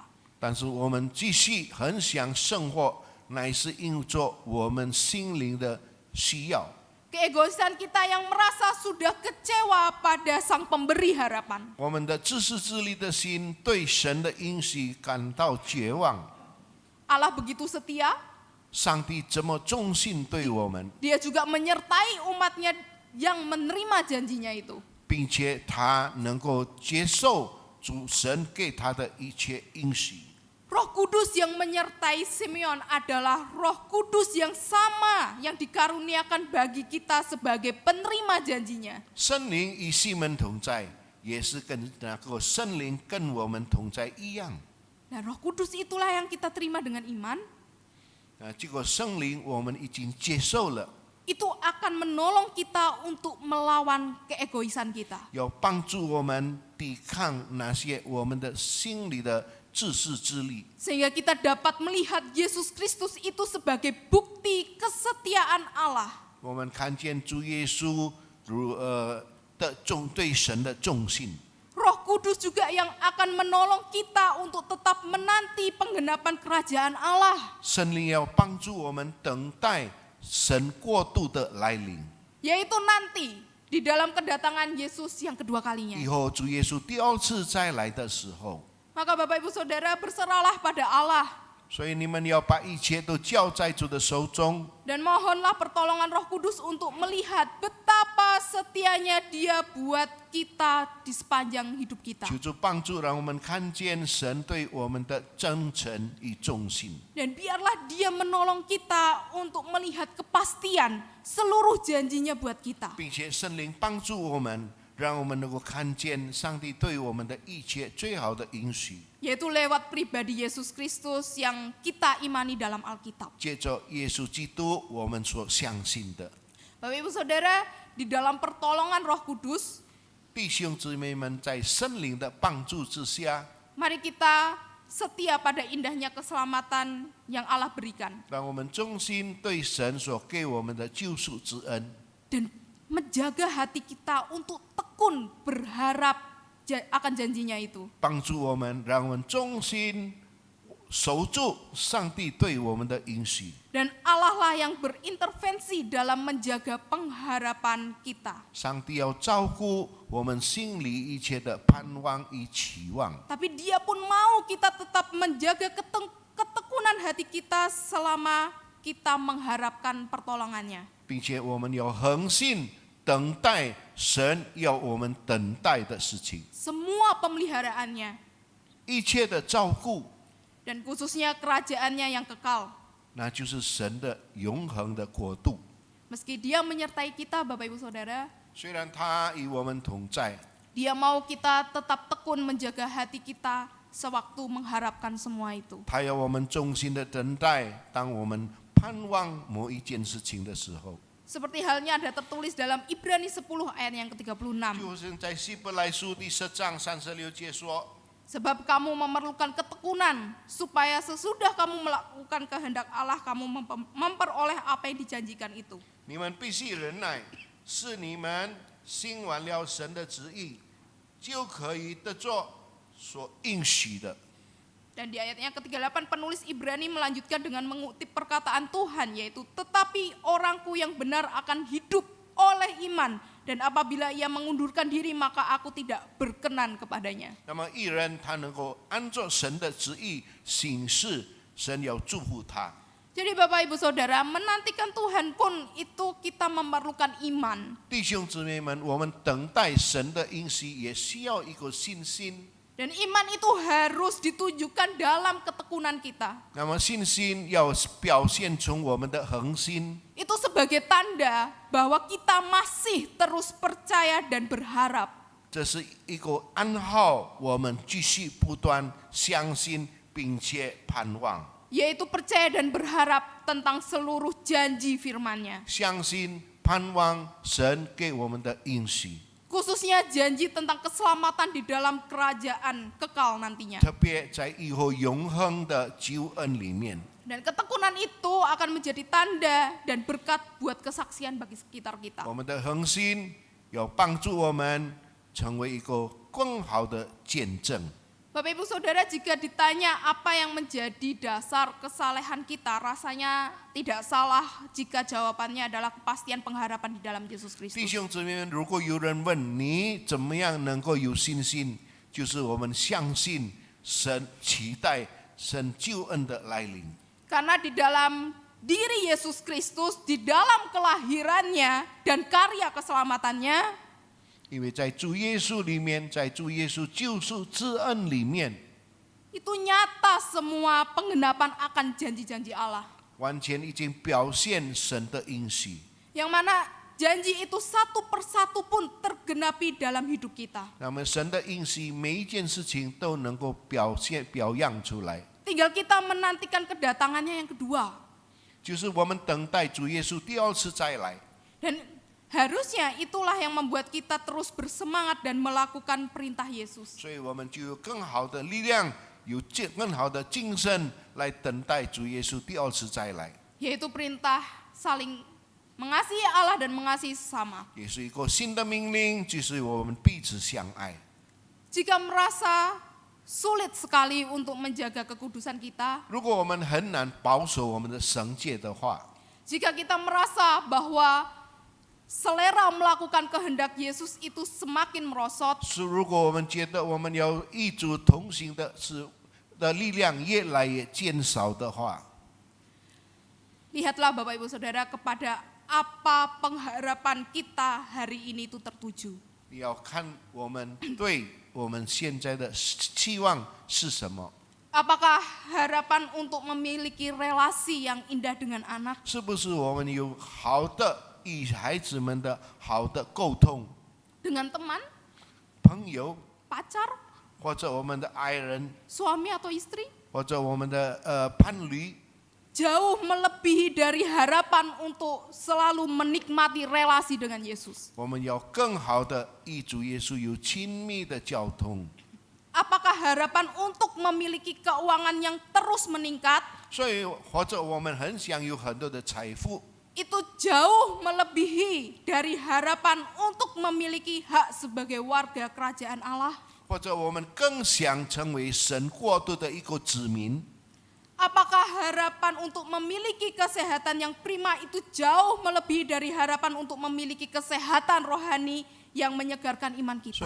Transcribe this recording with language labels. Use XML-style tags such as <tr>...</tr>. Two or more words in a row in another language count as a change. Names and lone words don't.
<zh>但是我们继续很想生活，乃是因着我们心灵的需要。</zh> <id>Keegoisan kita yang merasa sudah kecewa pada Sang Pemberi harapan.</id> <zh>我们的自私自利的心对神的应许感到绝望。</zh> <id>Allah begitu setia,</id> <zh>上帝这么忠心对我们，</zh> <id>Dia juga menyertai umatnya yang menerima janjinya itu.</id> <zh>并且他能够接受主神给他的一切应许。</zh> <id>Roh Kudus yang menyertai Simeon adalah Roh Kudus yang sama yang dikaruniakan bagi kita sebagai penerima janjinya.</id> <zh>圣灵与西门同在，也是跟那个圣灵跟我们同在一样。</zh> <id>Nah, Roh Kudus itulah yang kita terima dengan iman.</id> <zh>这个圣灵我们已经接受了，</zh> <id>Itu akan menolong kita untuk melawan keegoisan kita.</id> <zh>要帮助我们抵抗那些我们的心里的自私自利，</zh> <id>Sehingga kita dapat melihat Yesus Kristus itu sebagai bukti kesetiaan Allah.</id> <zh>我们看见主耶稣对神的忠心。</zh> <id>Roh Kudus juga yang akan menolong kita untuk tetap menanti penggenapan kerajaan Allah.</id> <zh>圣灵要帮助我们等待神国度的来临。</zh> <id>Yaitu nanti di dalam kedatangan Yesus yang kedua kalinya.</id> <zh>以后主耶稣第二次再来的时候，</zh> <id>Maka Bapak Ibu Saudara berserahlah pada Allah.</id> <zh>所以你们要把一切都交在主的手中，</zh> <id>Dan mohonlah pertolongan Roh Kudus untuk melihat betapa setianya Dia buat kita di sepanjang hidup kita.</id> <zh>求主帮助，让我们看见神对我们的真诚与忠心。</zh> <id>Dan biarlah Dia menolong kita untuk melihat kepastian seluruh janjinya buat kita.</id> <zh>并且圣灵帮助我们，让我们能够看见上帝对我们的一切最好的应许。</zh> <id>Yaitu lewat pribadi Yesus Kristus yang kita imani dalam Alkitab.</id> <zh>借着耶稣基督，我们所相信的，</zh> <id>Bapak Ibu Saudara, di dalam pertolongan Roh Kudus,</id> <zh>弟兄姊妹们，在圣灵的帮助之下，</zh> <id>mari kita setia pada indahnya keselamatan yang Allah berikan.</id> <zh>让我们忠心对神所给我们的救赎之恩，</zh> <id>Dan menjaga hati kita untuk tekun berharap akan janjinya itu.</id> <zh>帮助我们，让我们忠心守住上帝对我们的应许。</zh> <id>Dan Allah lah yang berintervensi dalam menjaga pengharapan kita.</id> <zh>上帝要照顾我们心里一切的盼望与期望，</zh> <id>Tapi Dia pun mau kita tetap menjaga ketekunan hati kita selama kita mengharapkan pertolongannya.</id> <zh>并且我们要恒心等待神要我们等待的事情，</zh> <id>Semua pemeliharaannya</id> <zh>一切的照顾，</zh> <id>dan khususnya kerajaannya yang kekal.</id> <zh>那就是神的永恒的国度。</zh> <id>Meski Dia menyertai kita, Bapak Ibu Saudara,</id> <zh>虽然他与我们同在，</zh> <id>Dia mau kita tetap tekun menjaga hati kita sewaktu mengharapkan semua itu.</id> <zh>他要我们忠心的等待，当我们盼望某一件事情的时候，</zh> <id>Seperti halnya ada tertulis dalam Ibrani 10 ayat yang ke-36.</id> <zh>就是在希伯来书第10章36节说，</zh> <id>Sebab kamu memerlukan ketekunan, supaya sesudah kamu melakukan kehendak Allah, kamu memperoleh apa yang dijanjikan itu.</id> <zh>你们必须忍耐，是你们行完了神的旨意，就可以得着所应许的。</zh> <id>Dan di ayatnya ke-38 penulis Ibrani melanjutkan dengan mengutip perkataan Tuhan, yaitu tetapi orangku yang benar akan hidup oleh iman, dan apabila ia mengundurkan diri maka aku tidak berkenan kepadanya.</id> <zh>那么一人他能够按照神的旨意行事，神要祝福他。</zh> <id>Jadi Bapak Ibu Saudara, menantikan Tuhan pun itu kita memerlukan iman.</id> <zh>弟兄姊妹们，我们等待神的应许，也需要一个信心。</zh> <id>Dan iman itu harus ditunjukkan dalam ketekunan kita.</id> <zh>那么信心要表现出我们的恒心，</zh> <id>Itu sebagai tanda bahwa kita masih terus percaya dan berharap.</id> <zh>这是一个暗号，我们继续不断相信并且盼望，</zh> <id>Yaitu percaya dan berharap tentang seluruh janji firman-Nya.</id> <zh>相信盼望神给我们的应许。</zh> <id>Khususnya janji tentang keselamatan di dalam kerajaan kekal nantinya.</id> <zh>特别在以后永恒的救恩里面，</zh> <id>Dan ketekunan itu akan menjadi tanda dan berkat buat kesaksian bagi sekitar kita.</id> <zh>我们的恒心要帮助我们成为一个更好的见证。</zh> <id>Bapak Ibu Saudara, jika ditanya apa yang menjadi dasar kesalehan kita, rasanya tidak salah jika jawabannya adalah kepastian pengharapan di dalam Yesus</id> <zh>弟</zh> <id>Kristus.</id> <zh>兄姊妹们，如果有人问你怎么样能够有信心，就是我们相信神，期待神救恩的来临。</zh> <id>Karena di dalam diri Yesus Kristus, di dalam kelahirannya dan karya keselamatannya,</id> <zh>因为在主耶稣里面，在主耶稣救赎之恩里面，</zh> <id>itu nyata semua penggenapan akan janji-janji Allah.</id> <zh>完全已经表现神的应许。</zh> <id>Yang mana janji itu satu persatu pun tergenapi dalam hidup kita.</id> <zh>那么神的应许，每一件事情都能够表扬出来，</zh> <id>Tinggal kita menantikan kedatangannya yang kedua.</id> <zh>就是我们等待主耶稣第二次再来。</zh> <id>Dan harusnya itulah yang membuat kita terus bersemangat dan melakukan perintah Yesus.</id> <zh>所以我们就有更好的力量，有更好的精神来等待主耶稣第二次再来。</zh> <id>Yaitu perintah saling mengasihi Allah dan mengasihi sesama.</id> <zh>也是一个新的命令，就是我们彼此相爱。</zh> <id>Jika merasa sulit sekali untuk menjaga kekudusan kita,</id> <zh>如果我们很难保守我们的圣洁的话，</zh> <id>jika kita merasa bahwa selera melakukan kehendak Yesus itu semakin merosot,</id> <zh>是如果我们觉得我们要与主同行的力量越来越减少的话，</zh> <id>lihatlah Bapak Ibu Saudara kepada apa pengharapan kita hari ini itu tertuju.</id> <zh>你要看我们对我们现在的期望是什么？</zh> <id>Apakah harapan untuk memiliki relasi yang indah dengan anak,</id> <zh>是不是我们有好的与孩子们的好的沟通，</zh> <id>dengan teman,</id> <zh>朋友</zh> <id>pacar,</id> <zh>或者我们的爱人，</zh> <id>suami atau istri,</id> <zh>或者我们的伴侣，</zh> <id>jauh melebihi dari harapan untuk selalu menikmati relasi dengan Yesus.</id> <zh>我们要更好的与主耶稣有亲密的交通。</zh> <id>Apakah harapan untuk memiliki keuangan yang terus meningkat</id> <zh>所以或者我们很想有很多的财富，</zh> <id>itu jauh melebihi dari harapan untuk memiliki hak sebagai warga kerajaan Allah?</id> <zh>或者我们更想成为神国度的一个子民。</zh> <id>Apakah harapan untuk memiliki kesehatan yang prima itu jauh melebihi dari harapan untuk memiliki kesehatan rohani yang menyegarkan iman kita?</id>